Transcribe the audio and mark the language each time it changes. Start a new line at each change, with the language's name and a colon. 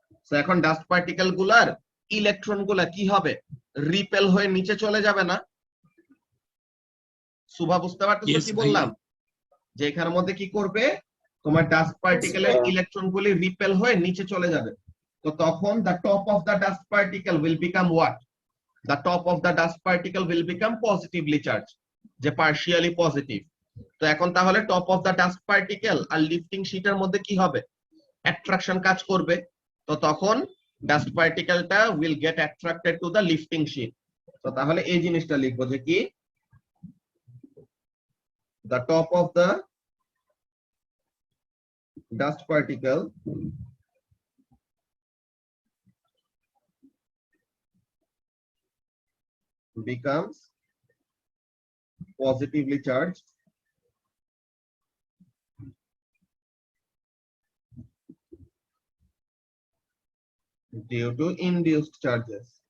Bangla: তো এখন dust particle গুলার ইলেকট্রন গুলা কি হবে? রিপেল হয়ে নিচে চলে যাবে না? সুভা বুঝতে পারতেছো
English: Yes,
Bangla: কি ভাইয়া। বললাম? যে এখানের মধ্যে কি করবে, তোমার ডাস্ট পার্টিকেলের ইলেকট্রন গুলি রিপেল হয়ে নিচে চলে যাবে। তো তখন
English: the top of the dust particle will become what? The top of the dust particle will become positively charged, যে partially positive।
Bangla: তো এখন তাহলে top of the dust particle আর lifting শিটের মধ্যে কি হবে? অ্যাট্রাকশন কাজ করবে। তো তখন dust পার্টিকেলটা
English: will get attracted to the lifting sheet।
Bangla: তো তাহলে এই জিনিসটা লিখবো যে কি,
English: the top of the dust particle becomes positively charged due to induced charges।